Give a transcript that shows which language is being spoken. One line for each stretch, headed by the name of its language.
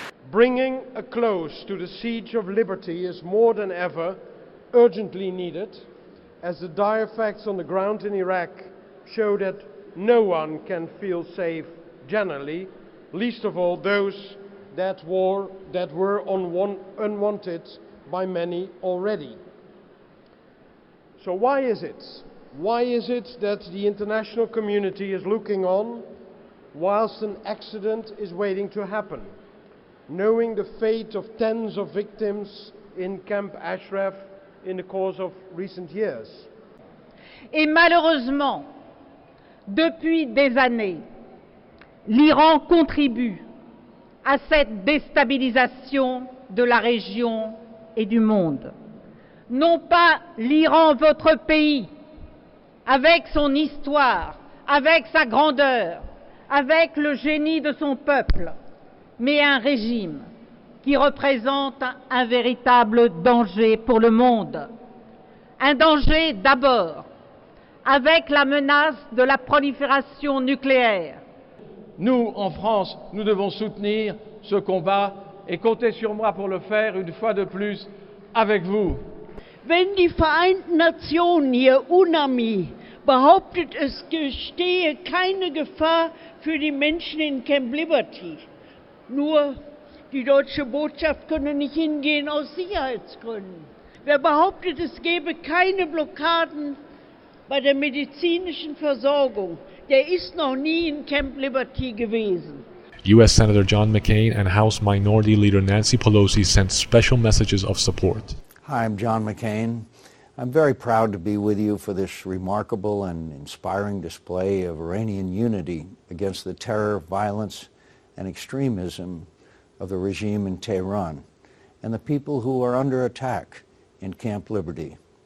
English: Bringing a close to the siege of liberty is more than ever urgently needed, as the dire facts on the ground in Iraq show that no one can feel safe generally, least of all those that were unwanted by many already. So why is it? Why is it that the international community is looking on whilst an accident is waiting to happen, knowing the fate of tens of victims in Camp Ashraf in the course of recent years?
French: Et malheureusement, depuis des années, l'Iran contribue à cette déstabilisation de la région et du monde. Non pas l'Iran, votre pays, avec son histoire, avec sa grandeur, avec le génie de son peuple, mais un régime qui représente un véritable danger pour le monde. Un danger d'abord avec la menace de la prolifération nucléaire. Nous, en France, nous devons soutenir ce combat et comptez sur moi pour le faire une fois de plus avec vous.
German: Wenn die Vereinten Nationen hier UNAMI behauptet, es bestehe keine Gefahr für die Menschen in Camp Liberty, nur die deutsche Botschaft könne nicht hingehen aus Sicherheitsgründen. Wer behauptet, es gäbe keine Blockaden bei der medizinischen Versorgung, der ist noch nie in Camp Liberty gewesen.
English: U.S. Senator John McCain and House Minority Leader Nancy Pelosi sent special messages of support. Hi, I'm John McCain. I'm very proud to be with you for this remarkable and inspiring display of Iranian unity against the terror, violence, and extremism of the regime in Tehran and the people who are under attack in Camp Liberty.